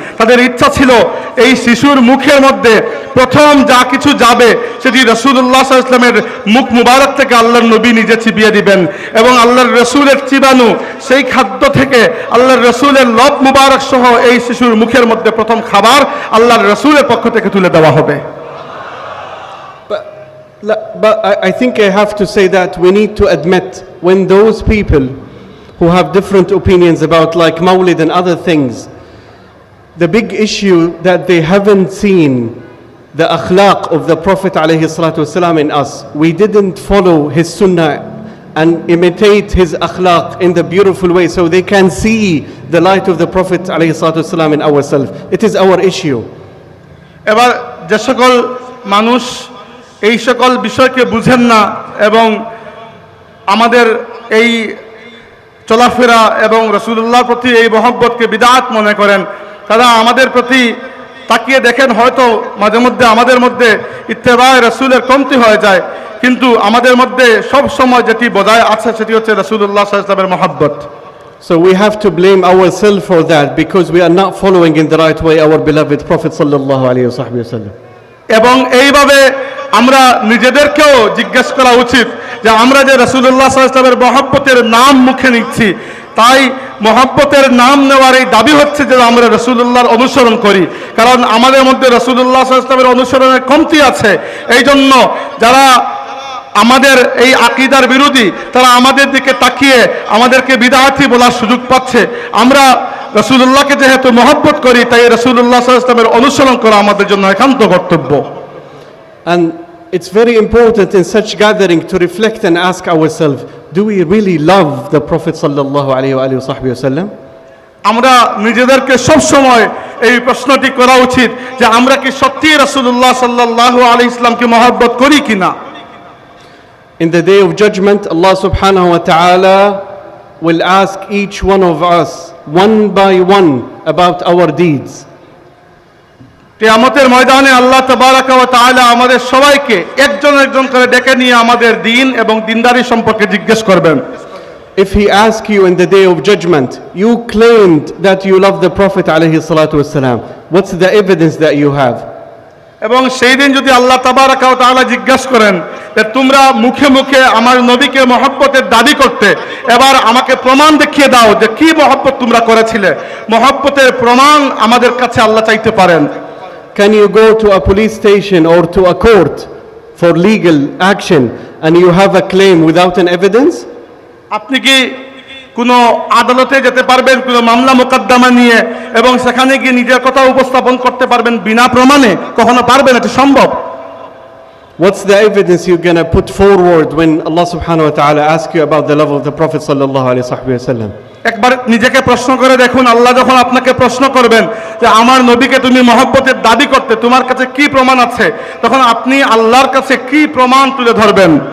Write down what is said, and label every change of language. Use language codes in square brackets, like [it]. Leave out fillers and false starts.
[bn] তাদের ইচ্ছা ছিল এই শিশুর মুখের মধ্যে প্রথম যা কিছু যাবে সেটি রাসূলুল্লাহ সাল্লাল্লাহু আলাইহি ওয়াসাল্লামের মুখ মুবারক থেকে আল্লাহর নবী নিজে চিবিয়ে দিবেন, এবং আল্লাহর রাসূলের চিবানো সেই খাদ্য থেকে আল্লাহর রাসূলের লব মুবারক সহ এই শিশুর মুখের মধ্যে প্রথম খাবার আল্লাহর রাসূলের পক্ষ থেকে তুলে দেওয়া হবে। [en] But I think I have to say that we need to admit when those people who have different opinions about like Mawlid and other things, the big issue that they haven't seen the akhlaq of the Prophet alayhi salatu wasalam in us. We didn't follow his sunnah and imitate his akhlaq in the beautiful way so they can see the light of the Prophet alayhi salatu wasalam in ourselves. It is our issue. [bn] এবার যে সকল মানুষ এই সকল বিষয়কে বুঝেন না এবং আমাদের এই চলাফেরা এবং রাসূলুল্লাহর প্রতি এই মহব্বতকে বিদআত মনে করেন, তারা আমাদের প্রতি তাকিয়ে দেখেন হয়তো মাঝে মধ্যে আমাদের মধ্যে ইত্তেবায়ে রাসূলের কমতি হয়ে যায়, কিন্তু আমাদের মধ্যে সব সময় যেটি বজায় আছে সেটি হচ্ছে রাসূলুল্লাহ সাল্লাল্লাহু আলাইহি ওয়াসাল্লামের মহব্বত। [en] So we have to blame ourselves for that because we are not following in the right way our beloved Prophet sallallahu alayhi wa sallam. [bn] এবং এইভাবে আমরা নিজেদেরকেও জিজ্ঞেস করা উচিত যে আমরা যে রাসূলুল্লাহ সাল্লাল্লাহু আলাইহি ওয়াসাল্লামের মহব্বতের নাম মুখে নিচ্ছি, তাই মহব্বতের নাম নেওয়ার এই দাবি হচ্ছে যে আমরা রাসূলুল্লাহর অনুসরণ করি, কারণ আমাদের মধ্যে রাসূলুল্লাহ সাল্লাল্লাহু আলাইহি ওয়াসাল্লামের অনুসরণের কমতি আছে। এই জন্য যারা আমাদের এই আকীদার বিরোধী তারা আমাদের দিকে তাকিয়ে আমাদেরকে বিদআতি বলার সুযোগ পাচ্ছে। আমরা রাসূলুল্লাহকে যেহেতু মহব্বত করি, তাই রাসূলুল্লাহ সাল্লাল্লাহু আলাইহি ওয়াসাল্লামের অনুসরণ করা আমাদের জন্য একান্ত কর্তব্য। [en] And it's very important in such gathering to reflect and ask ourselves, do we really love the Prophet sallallahu alayhi wa sallam? [bn] আমরা নিজেদেরকে সব সময় এই প্রশ্নটি করা উচিত যে আমরা কি সত্যি রাসূলুল্লাহ সাল্লাল্লাহু আলাইহি ওয়াসাল্লামকে মহব্বত করি কিনা। [en] In the day of judgment, Allah subhanahu wa ta'ala will ask each one of us one by one about our deeds. [bn] কিয়ামতের ময়দানে আল্লাহ তাবারাকা ওয়া তাআলা আমাদের সবাইকে একজন একজন করে ডেকে নিয়ে আমাদের দ্বীন এবং দ্বীনদারি সম্পর্কে জিজ্ঞেস করবেন। [en] If he asks you in the day of judgment, you claimed that you love the Prophet alayhi salatu wasalam, what's the evidence that you have? [bn] এবং সেই দিন যদি আল্লাহ তাবারাকা ওয়া তাআলা জিজ্ঞেস করেন যে তোমরা মুখে মুখে আমার নবীকে মহব্বতের দাবি করতে, এবার আমাকে প্রমাণ দেখিয়ে দাও যে কি মহব্বত তোমরা করেছিলে, মহব্বতের প্রমাণ আমাদের কাছে আল্লাহ চাইতে পারেন। [en] Can you go to a police station or to a court for legal action and you have a claim without an evidence? [bn] আপনি কি কোনো আদালতে যেতে পারবেন কোনো মামলা মোকদ্দমা নিয়ে এবং সেখানে গিয়ে নিজের কথা উপস্থাপন করতে পারবেন বিনা প্রমাণে? কখনো পারবেন? এটা সম্ভব? [en] What's the evidence you're going to put forward when Allah subhanahu wa ta'ala asks you about the love of the Prophet sallallahu alayhi wa sallam? [bn] একবার নিজেকে প্রশ্ন করে দেখুন, আল্লাহ যখন আপনাকে প্রশ্ন করবেন যে আমার নবীকে তুমি মহব্বতের দাবি করতে, তোমার কাছে কি প্রমাণ আছে, তখন আপনি আল্লাহর কাছে কি প্রমাণ তুলে ধরবেন?